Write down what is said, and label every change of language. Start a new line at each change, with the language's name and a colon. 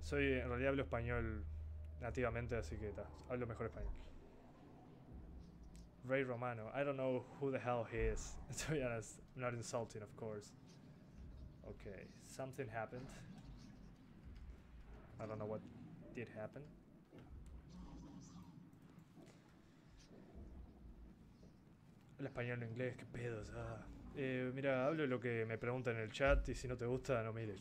Spanish: En realidad hablo español nativamente, así que hablo mejor español.
English: Ray Romano, I don't know who the hell he is, to be honest. I'm not insulting, of course. Okay, something happened. I don't know what did happen.
Spanish: El español, el inglés, qué pedos. Mira, hablo lo que me preguntan en el chat y si no te gusta, no mires.